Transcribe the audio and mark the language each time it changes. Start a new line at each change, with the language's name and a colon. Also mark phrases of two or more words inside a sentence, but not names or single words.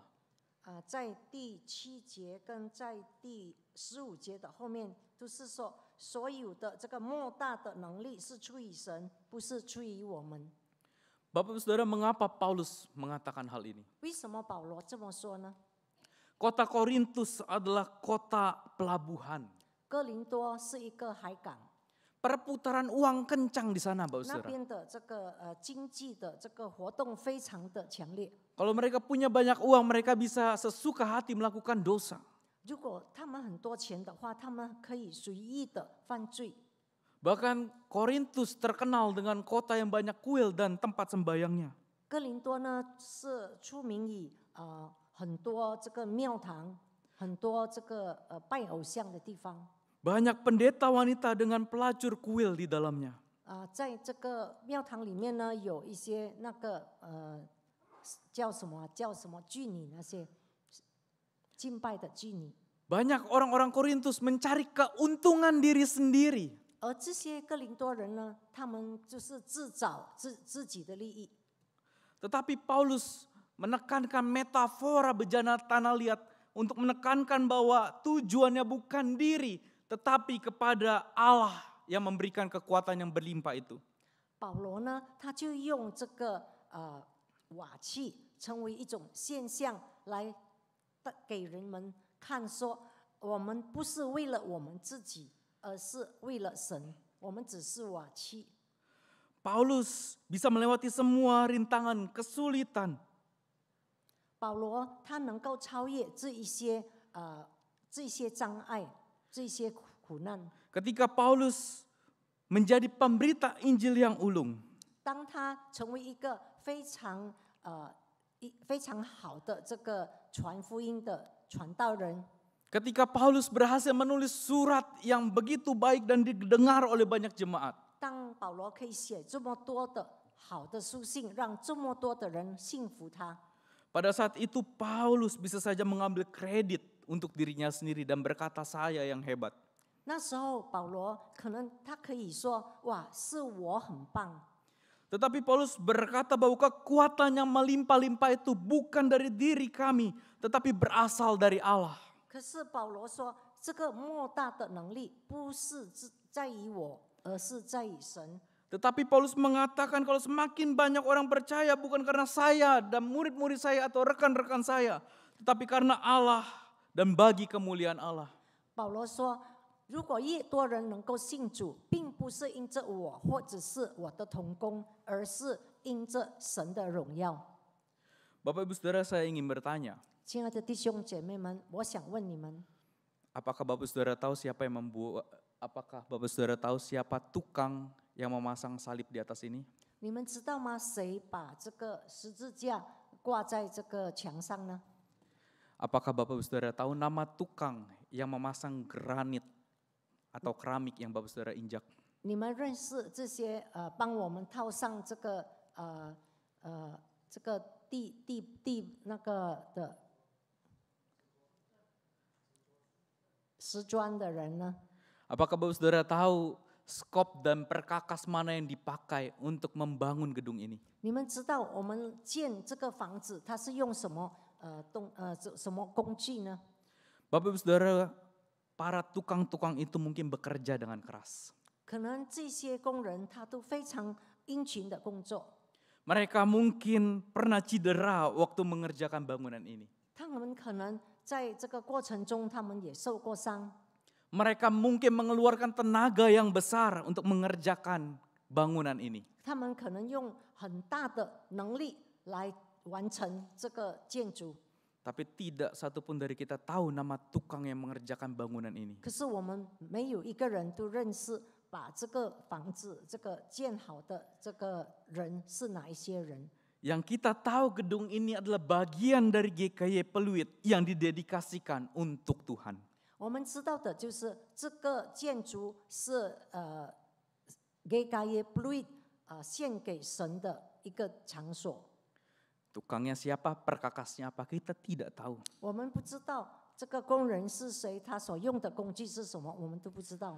Chinese: 在第7节跟在第15节的后面，都是说所有的这个莫大的能力是出于神，不是出于我们。
Indonesian: Bapak Saudara, mengapa Paulus mengatakan hal ini?
Chinese: 为什么保罗这么说呢？
Indonesian: Kota Korintus adalah kota pelabuhan.
Chinese: 哥林多是一个海港，
Indonesian: Perputaran uang kencang di sana, Bapak
Chinese: 那 Saudara. 边的这个经济的这个活动非常的强烈。
Indonesian: Kalau mereka punya banyak uang, mereka bisa sesuka hati melakukan dosa.
Chinese: 如果他们很多钱的话，他们可以随意的犯罪。
Indonesian: Bahkan Korintus terkenal dengan kota yang banyak kuil dan tempat sembayangnya.
Chinese: 哥林多呢是出名于很多这个庙堂，很多这个拜偶像的地方。
Indonesian: Banyak pendeta wanita dengan pelacur kuil di dalamnya.
Chinese: 在这个庙堂里面呢，有一些那个叫什么妓女，那些敬拜的妓女。
Indonesian: Banyak orang-orang Korintus mencari keuntungan diri sendiri.
Chinese: 而这些哥林多人呢，他们就是自找自己的利益。
Indonesian: Tetapi Paulus menekankan metafora bejana tanah liat untuk menekankan bahwa tujuannya bukan diri, tetapi kepada Allah yang memberikan kekuatan yang berlimpah itu.
Chinese: 保罗呢，他就用这个瓦器成为一种现象来给人们看，说我们不是为了我们自己，而是为了神，我们只是瓦器。
Indonesian: Paulus bisa melewati semua rintangan, kesulitan.
Chinese: 保罗他能够超越这一些障碍，这些苦难。
Indonesian: Ketika Paulus menjadi pemberita Injil yang ulung,
Chinese: 当他成为一个非常好的这个传福音的传道人，
Indonesian: ketika Paulus berhasil menulis surat yang begitu baik dan didengar oleh banyak jemaat,
Chinese: 当保罗可以写这么多的好的书信，让这么多的人信服他。
Indonesian: Pada saat itu Paulus bisa saja mengambil kredit untuk dirinya sendiri dan berkata saya yang hebat.
Chinese: 那时候保罗可能他可以说：“哇，是我很棒。”
Indonesian: Tetapi Paulus berkata bahwa kekuatan yang melimpah-limpah itu bukan dari diri kami, tetapi berasal dari Allah.
Chinese: 可是保罗说，这个莫大的能力不是在于我，而是在于神。
Indonesian: Tetapi Paulus mengatakan kalau semakin banyak orang percaya bukan karena saya dan murid-murid saya atau rekan-rekan saya, tetapi karena Allah dan bagi kemuliaan Allah.
Chinese: 保罗说，如果越多人能够信主，并不是因着我或者是我的同工，而是因着神的荣耀。
Indonesian: Bapak Ibu Saudara, saya ingin bertanya,
Chinese: 亲爱的弟兄姐妹们，我想问你们，
Indonesian: apakah Bapak Saudara tahu siapa yang membuat, apakah Bapak Saudara tahu siapa tukang yang memasang salib di atas ini?
Chinese: 你们知道吗？谁把这个十字架挂在这个墙上呢？
Indonesian: Apakah Bapak Ibu Saudara tahu nama tukang yang memasang granit atau keramik yang Bapak Saudara injak?
Chinese: 你们认识这些帮我们套上这个地那个的石砖的人呢？
Indonesian: Apakah Bapak Saudara tahu skop dan perkakas mana yang dipakai untuk membangun gedung ini?
Chinese: 你们知道我们建这个房子，它是用什么什么工具呢？
Indonesian: Bapak Ibu Saudara, para tukang-tukang itu mungkin bekerja dengan keras.
Chinese: 可能这些工人他都非常殷勤的工作，
Indonesian: Mereka mungkin pernah cedera waktu mengerjakan bangunan ini.
Chinese: 他们可能在这个过程中，他们也受过伤。
Indonesian: Mereka mungkin mengeluarkan tenaga yang besar untuk mengerjakan bangunan ini.
Chinese: 他们可能用很大的能力来完成这个建筑，
Indonesian: Tapi tidak satupun dari kita tahu nama tukang yang mengerjakan bangunan ini.
Chinese: 可是我们没有一个人都认识把这个房子这个建好的这个人是哪一些人。
Indonesian: Yang kita tahu gedung ini adalah bagian dari GKY Pluit yang didedikasikan untuk Tuhan.
Chinese: 我们知道的就是这个建筑是GKY Pluit献给神的一个场所。
Indonesian: Tukangnya siapa, perkakasnya apa, kita tidak tahu.
Chinese: 我们不知道这个工人是谁，他所用的工具是什么，我们都不知道。